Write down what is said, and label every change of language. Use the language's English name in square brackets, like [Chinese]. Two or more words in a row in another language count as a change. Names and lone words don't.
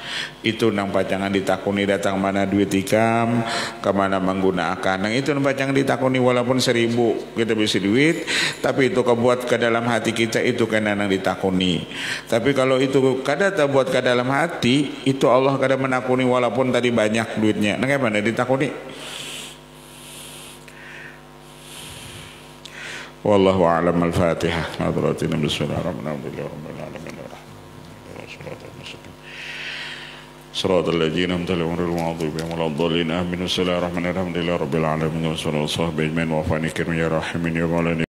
[Banjar] Itu nang pacangan ditakuni datang mana duit ikam, kemana menggunakan. Nang itu nang pacangan ditakuni walaupun 1000 kita bisa duit, tapi itu kebuat ke dalam hati kita, itu kena nang ditakuni. Tapi kalau itu kada terbuat ke dalam hati, itu Allah kada menakuni walaupun tadi banyak duitnya. Nang mana ditakuni? [Arabic] والله أعلم. الفاتحة. Bismillahirrahmanirrahim. صراط الذين أنعمت عليهم غير المغضوب عليهم ولا الضالين آمين. بسم الله الرحمن الرحيم الحمد لله رب العالمين والصلاة والسلام على أجمعين وعفاني كريم يا راحمين يا مولانا.